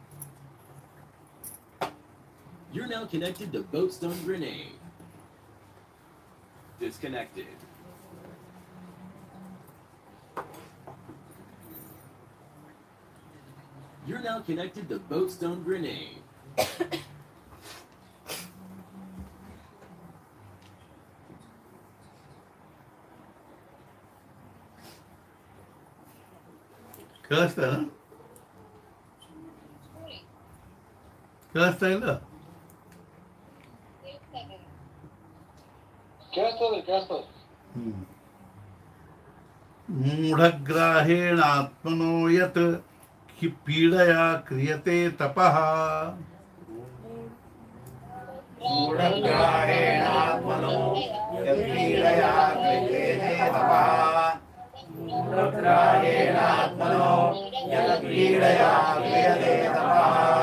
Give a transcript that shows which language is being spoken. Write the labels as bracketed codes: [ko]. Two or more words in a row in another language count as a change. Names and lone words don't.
[en] You're now connected to Boatstone Grenade. Disconnected. You're now connected to Boatstone Grenade. [kn] ಕೇಳಿಸ್ತಾ ಕೇಳಿಸ್ತಾ ಇಲ್ಲ [sa] ಮೂಢಗ್ರಾಹೇಣ ಆತ್ಮನೋ ಯತ್ ಪೀಡಯಾ ಕ್ರಿಯತೆ ತಪಃ मूढग्राहेणात्मनो यत्पीडया क्रियते तपः मूढग्राहेणात्मनो यत्पीडया क्रियते तपः